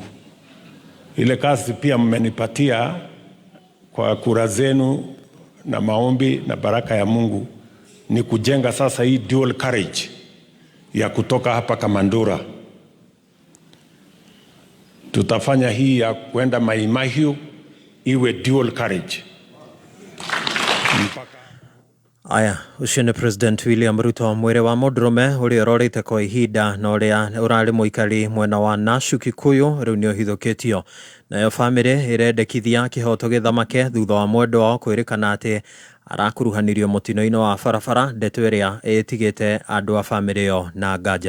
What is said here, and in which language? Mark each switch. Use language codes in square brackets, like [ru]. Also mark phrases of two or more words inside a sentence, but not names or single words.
[sw] Ile kazi pia mmenipatia kwa kura zenu na maombi na baraka ya Mungu ni kujenga sasa hii [en] dual carriage [sw] ya kutoka hapa Kamandura. Tutafanya hii ya kwenda Mai Mahiu iwe [en] dual carriage. [ki] Aya, ucio nĩ President William Ruto. Mwĩrĩ wa Mũndũrũme ũrĩa ũrorĩte kwa ihinda na ũrĩa ũrarĩ mũikari mwena wa Nacukikuyu rĩu nĩ ũhithũkĩtio. Nayo bamĩrĩ ĩrendekithia kĩhoto gĩthamake thutha wa mwendwa wao kwĩrĩkana atĩ arakuruhanirio mũtino-inĩ wa barabara, ndeto ĩrĩa ĩtigĩte andũ a bamĩrĩ ĩyo na nganja.